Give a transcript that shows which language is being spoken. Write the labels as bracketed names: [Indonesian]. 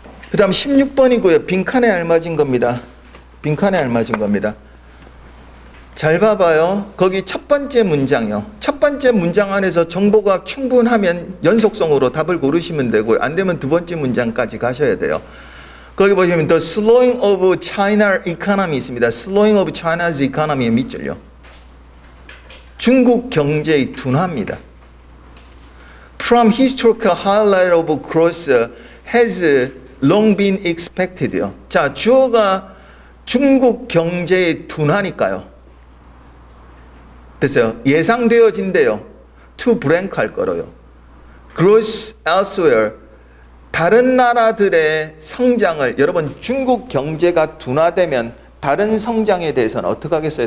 [Korean] 그 다음 16번이고요. 빈칸에 알맞은 겁니다. 빈칸에 알맞은 겁니다. 잘 봐봐요. 거기 첫 번째 문장이요. 첫 번째 문장 안에서 정보가 충분하면 연속성으로 답을 고르시면 되고요. 안 되면 두 번째 문장까지 가셔야 돼요. 거기 보시면 [English] The slowing of China economy [Korean] 있습니다. [English] Slowing of China's economy의 밑줄요. [Korean] 중국 경제의 둔화입니다. [English] From historical highlight of growth has long been expected요. [Korean] 자, 주어가 중국 경제의 둔화니까요. 됐어요. 예상되어진대요. to blank 할 거로요. [English] Growth elsewhere. [Korean] 다른 나라들의 성장을 여러분 중국 경제가 둔화되면 다른 성장에 대해서는 어떻게 하겠어요?